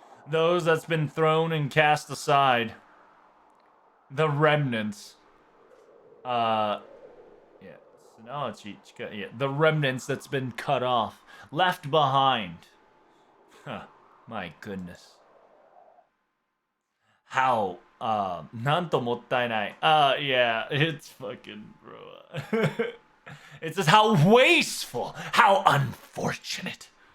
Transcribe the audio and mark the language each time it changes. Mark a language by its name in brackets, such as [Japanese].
[English] Those that's been thrown and cast aside, the remnants, yeah, no, yeah, the remnants that's been cut off, left behind. Huh, my goodness. How, [Japanese] なんともったいない. [English] Yeah, it's fucking, bro. It's just how wasteful, how unfortunate.